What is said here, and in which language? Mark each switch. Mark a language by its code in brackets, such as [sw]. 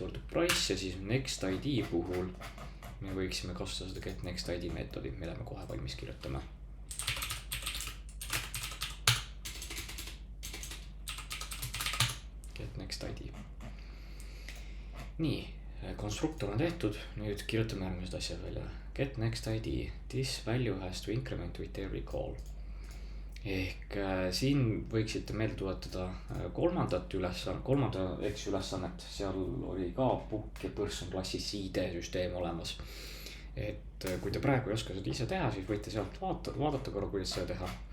[et] Price ja siis next ID puhul me võiksime kasutada seda get next ID meetodi, mille me kohe valmis kirjutame. Get next ID. Nii, konstruktor on tehtud, nüüd kirjutame järgmised asjad välja. [en] Get next ID, this value has to increment with every call. [et] Ehk siin võiksite meelde tuletada kolmanda ülesannet, seal oli ka book ja person klassis ID süsteem olemas. Et kui te praegu ei oska seda ise teha, siis võite sealt vaadata korra, kuidas seda teha.